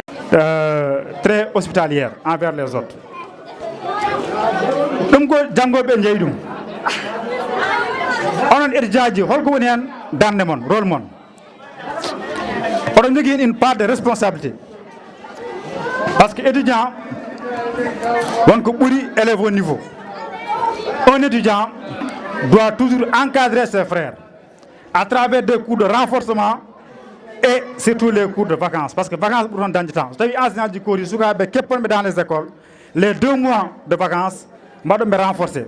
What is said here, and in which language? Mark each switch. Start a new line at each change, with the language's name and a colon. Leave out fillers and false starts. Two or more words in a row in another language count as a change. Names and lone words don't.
French: très hospitalière envers les autres.
Fula: Dum ko jangoɓe jeeyi ɗum onon étudiant holko woni hen darde mon rôle mon oɗon jogui
French: une part de responsabilité parce que étudiant
Fula: wonko ɓuuri
French: élève au niveau. Un étudiant doit toujours encadrer ses frères à travers des cours de renforcement et surtout les cours de vacances. Parce que vacances pour un danger temps. C'est-à-dire enseignant du cours, dans les écoles, les 2 mois de vacances, je vais me renforcer.